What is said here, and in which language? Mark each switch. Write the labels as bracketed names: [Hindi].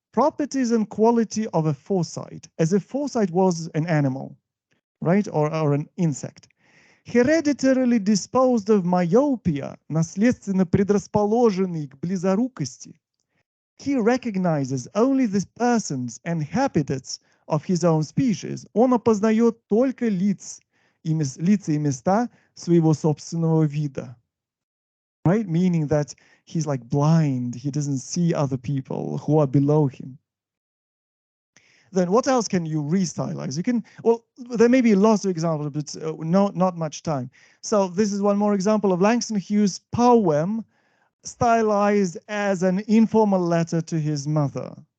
[English] Properties and quality of a Forsyte, as if Forsyte was an animal, right, or an insect. Hereditarily disposed of myopia, [Russian] наследственно предрасположенный к близорукости. [English] He recognizes only the persons and habitats of his own species. [Russian] Он опознает только лица и места своего собственного вида. [English] Right? Meaning that he's like blind. He doesn't see other people who are below him. Then what else can you restylize? You can, well, there may be lots of examples, but not much time. So this is one more example of Langston Hughes' poem stylized as an informal letter to his mother.